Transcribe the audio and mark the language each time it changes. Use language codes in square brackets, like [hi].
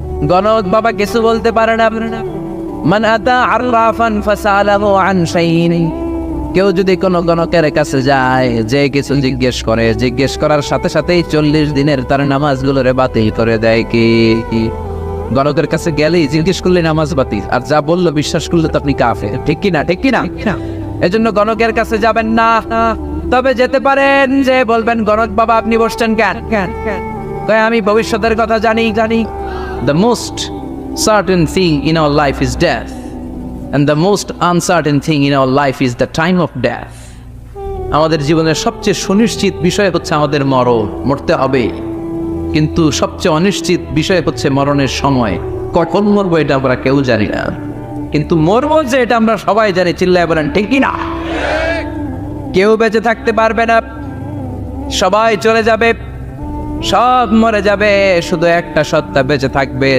[bn] গণক বাবা কিছু বলতে পারে না। [ar] মান আতা আররাফান ফাসালাহু আন শাইইন, [bn] কেউ যদি কোনো গণকের কাছে যায়, যে কিছু জিজ্ঞেস করার সাথে সাথেই 40 দিনের তার নামাজগুলোরে বাতিল করে দেয়। কি গণকের কাছে গেলেই জিজ্ঞেস করলে নামাজ বাতিল, আর যা বললো বিশ্বাস করলে তো আপনি কাফের। ঠিক কি না? ঠিক কি না? এজন্য গণকের কাছে যাবেন না। তবে যেতে পারেন, যে বলবেন গণক বাবা আপনি বসছেন কেন? আমি ভবিষ্যতের কথা জানি। [en] The most certain thing in our life is death, and the most uncertain thing in our life is the time of death. [bn] আমাদের জীবনের সবচেয়ে সুনিশ্চিত বিষয় হচ্ছে আমাদের মরতে হবে, কিন্তু সবচেয়ে অনিশ্চিত বিষয় হচ্ছে মরণের সময়। কখন মরবো এটা আমরা কেউ জানি না, কিন্তু মরবো যে এটা আমরা সবাই জানি। চিল্লায় বলেন ঠিক কি না? কেউ বেঁচে থাকতে পারবে না, সবাই চলে যাবে, সব মরে যাবে, শুধু একটা সত্তা বেঁচে থাকবে।